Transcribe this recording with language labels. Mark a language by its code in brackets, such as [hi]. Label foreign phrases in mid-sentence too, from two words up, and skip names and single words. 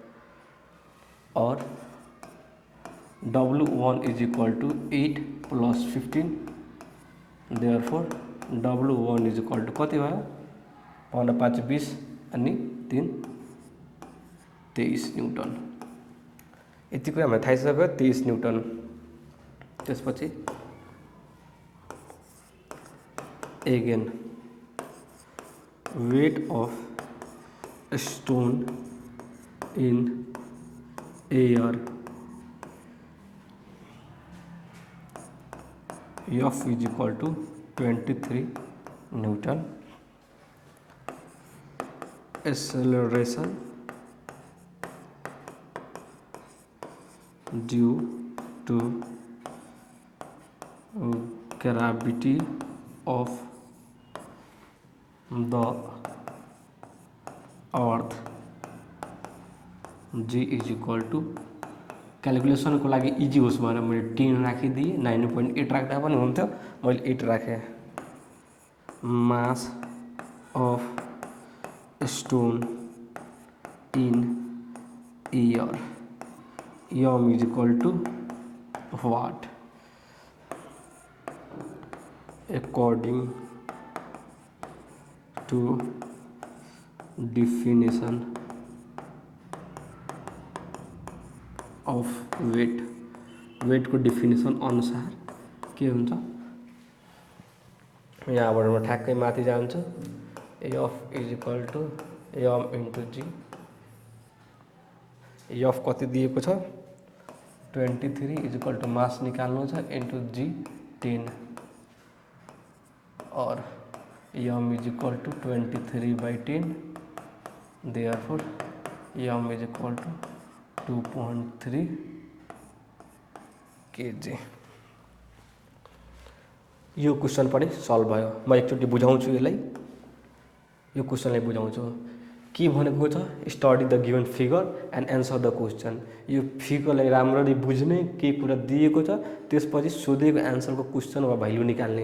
[en] और W1 is equal to 8 plus 15, therefore W1 is equal to [ne] कति भयो, [en] 15 5 20 अनि 3 23 newton। [ne] यति कुरा हामीलाई थाहा छ, 23 न्यूटन। [en] त्यसपछि again weight of stone in air F is equal to 23 newton, acceleration due to gravity of the earth, g is equal to [ne] क्यालकुलेसन को लागि इजी होस् भनेर मैले 10 राखिदिएँ। 9.8 राख्दा पनि हुन्थ्यो, मैले 8 राखेँ। [en] mass of stone in air, m is equal to what according to definition of weight, [ne] weight को definition अनुसार के हुन्छ, यहाँबाट म ठ्याक्कै माथि जान्छु। [en] F is equal to m into g, F [ne] कति दिएको छ [en] 23 is equal to mass [ne] निकाल्नु छ [en] into g 10 और m is equal to 23/10, therefore m is equal to 2.3 kg। [ne] यो क्वेसन पनि सल्भ भयो। म एकचोटि बुझाउँछु यसलाई, यो क्वेसनलाई बुझाउँछु। के भनेको छ, [en] study the given figure and answer the question. [ne] यो फिगरलाई राम्ररी बुझ्ने, के कुरा दिएको छ, त्यसपछि सोधेको एन्सरको क्वेसन वा भ्यालु निकाल्ने।